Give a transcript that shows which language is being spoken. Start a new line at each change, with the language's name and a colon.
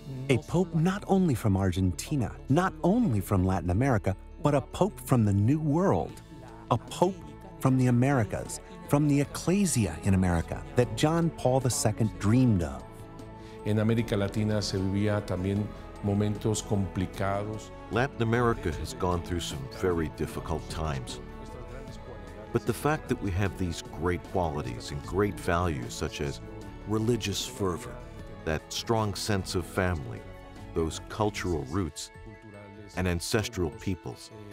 English: A pope not only from Argentina, not only from Latin America, but a pope from the New World. A pope from the Americas, from the ecclesia in America that John Paul II dreamed of.
Spanish: En América Latina se vivía también momentos complicados.
English: Latin America has gone through some very difficult times. But the fact that we have these great qualities and great values such as religious fervor, that strong sense of family, those cultural roots, and ancestral peoples.